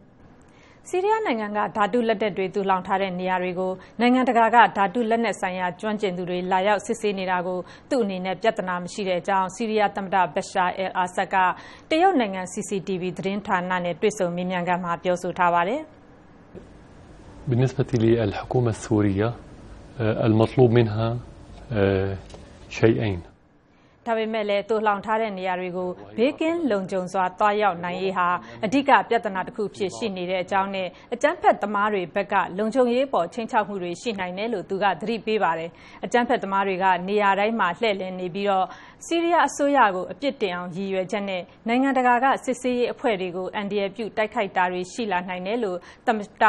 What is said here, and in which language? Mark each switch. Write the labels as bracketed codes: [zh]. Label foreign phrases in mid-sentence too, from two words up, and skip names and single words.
[my] ဆီးရီးယားနိုင်ငံကဓာတုလက်နက်တွေတူလောင်ထားတဲ့နေရာတွေကိုနိုင်ငံတကာကဓာတုလက်နက်ဆိုင်ရာကျွမ်းကျင်သူတွေလာရောက်စစ်ဆေးနေတာကိုသူ့အနေနဲ့ပြဿနာမရှိတဲ့အကြောင်းဆီးရီးယားသမ္မတဘရှာအယ်အာဆတ်ကတရုတ်နိုင်ငံ CCTV သတင်းဌာနနဲ့တွေ့ဆုံမေးမြန်းခန်းမှာပြောဆိုထားပါတယ်။ [ar] بالنسبة للحكومة السورية المطلوب منها شيئين [my] ဒါပေမဲ့လည်းတူလှောင်ထားတဲ့နေရာတွေကိုဘေးကင်းလုံခြုံစွာတွားရောက်နိုင်ရေးဟာအဓိကပြဿနာတစ်ခုဖြစ်ရှိနေတဲ့အကြောင်းနဲ့အကြမ်းဖက်သမားတွေဘက်ကလုံခြုံရေးပေါ်ချင်းချောက်မှုတွေရှိနိုင်တယ်လို့သူကသတိပေးပါတယ်အကြမ်းဖက်သမားတွေကနေ ရာတိုင်းမှာလှည့်လည်နေပြီးတော့ဆီးရီးယားအစိုးရကိုအပြစ်တင်အောင်ရည်ရွယ်ချက်နဲ့နိုင်ငံတကာကစစ်ဆေးရေးအဖွဲ့တွေကိုအန်ဒီရပြုတိုက်ခိုက်တာတွေရှိလာနိုင်တယ်လို့သမ္မတ